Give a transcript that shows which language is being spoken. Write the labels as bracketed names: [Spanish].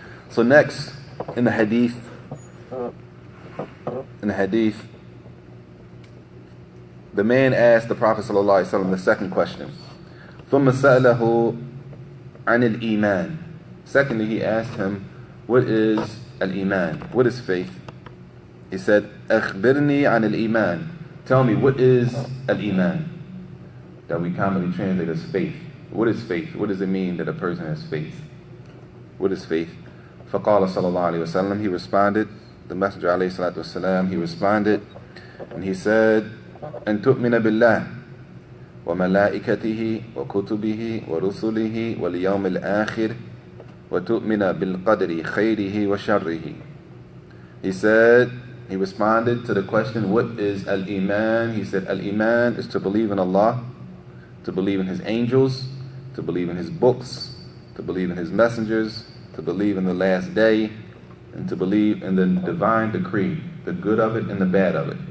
[English] So next, in the Hadith, the man asked the Prophet ﷺ the second question. [Arabic] ثُمَّ سَأَلَهُ عَنِ الْإِيمَانِ. [English] Secondly, he asked him, what is al-Iman? What is faith? He said, [Arabic] أَخْبِرْنِي عَنِ الْإِيمَانِ. [English] Tell me, what is al-Iman? That we commonly translate as faith. What is faith? What does it mean that a person has faith? What is faith? [Arabic] فَقَالَ صَلَى اللَّهُ عَلَيْهِ وَسَلَّمَ. [English] He responded, the Messenger alayhi salatu wasalam, he responded, and he said, [Arabic] أن تؤمن بالله وملائكته وكتبه ورسله واليوم الآخر وتؤمن بالقدر خيره وشره. [English] He said, He responded to the question, what is Al-Iman? He said, Al-Iman is to believe in Allah, to believe in His angels, to believe in His books, to believe in His messengers, to believe in the last day, and to believe in the divine decree, the good of it and the bad of it.